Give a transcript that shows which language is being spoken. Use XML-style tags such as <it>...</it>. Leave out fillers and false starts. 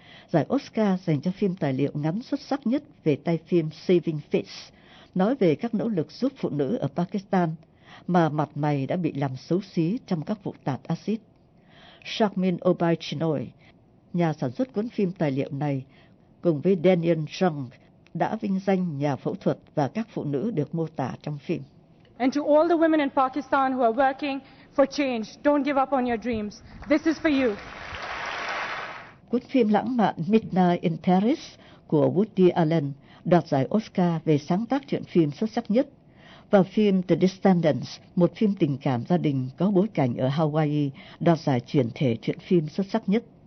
<vi>Giải Oscar dành cho phim tài liệu ngắn xuất sắc nhất về tay phim Saving Face, nói về các nỗ lực giúp phụ nữ ở Pakistan mà mặt mày đã bị làm xấu xí trong các vụ tạt axit. Sharmin Obaichinoy, nhà sản xuất cuốn phim tài liệu này, cùng với Daniel Jung đã vinh danh nhà phẫu thuật và các phụ nữ được mô tả trong phim.</vi> <en>And to all the women in Pakistan who are working for change, don't give up on your dreams. This is for you.</en> <vi>Cuốn phim lãng mạn Midnight in Paris của Woody Allen đoạt giải Oscar về sáng tác truyện phim xuất sắc nhất. Và phim The Descendants, một phim tình cảm gia đình có bối cảnh ở Hawaii, đoạt giải chuyển thể truyện phim xuất sắc nhất.</vi>